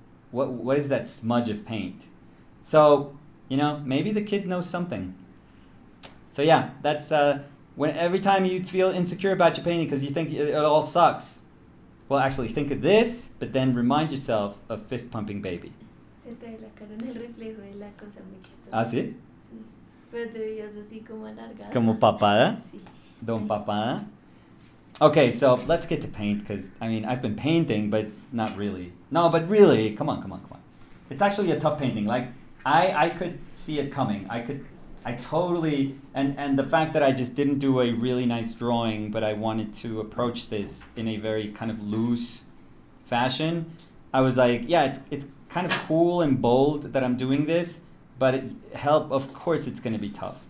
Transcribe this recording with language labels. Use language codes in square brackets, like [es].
[en] What is that smudge of paint? So, maybe the kid knows something. So yeah, that's when every time you feel insecure about your painting because you think it all sucks. Well, actually think of this, but then remind yourself of fist pumping baby. [es] Se te ve la cara en el reflejo de la cosa muy chistosa. ¿Ah, sí? Sí. Pero te veías así como alargada. Como papada? Sí. Don papada? [en] Okay, so let's get to paint because, I've been painting, but not really. No, but really, come on. It's actually a tough painting. Like, I could see it coming. I totally, and the fact that I just didn't do a really nice drawing, but I wanted to approach this in a very kind of loose fashion, I was like, yeah, it's kind of cool and bold that I'm doing this, but of course it's going to be tough.